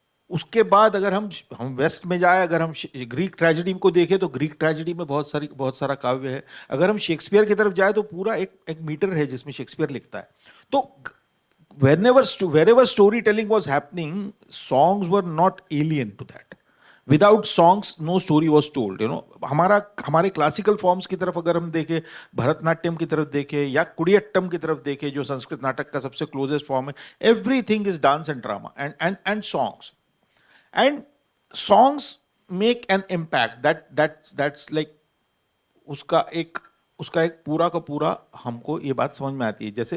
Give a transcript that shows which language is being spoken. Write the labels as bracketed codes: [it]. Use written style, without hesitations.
[hi] उसके बाद अगर हम वेस्ट में जाए, अगर हम ग्रीक ट्रेजेडी को देखें तो ग्रीक ट्रेजेडी में बहुत सारा काव्य है। अगर हम शेक्सपियर की तरफ जाए तो पूरा एक मीटर है जिसमें शेक्सपियर लिखता है। तो [en] wherever storytelling was happening, songs were not alien to that. Without songs, no story was told. You know, [hi] हमारे क्लासिकल फॉर्म्स की तरफ अगर हम देखें, भरतनाट्यम की तरफ देखें या कुडियट्टम की तरफ देखें, जो संस्कृत नाटक का सबसे क्लोजेस्ट फॉर्म है, [en] everything is dance and drama and songs, and songs make an impact that's like [hi] उसका एक पूरा का पूरा हमको ये बात समझ में आती है।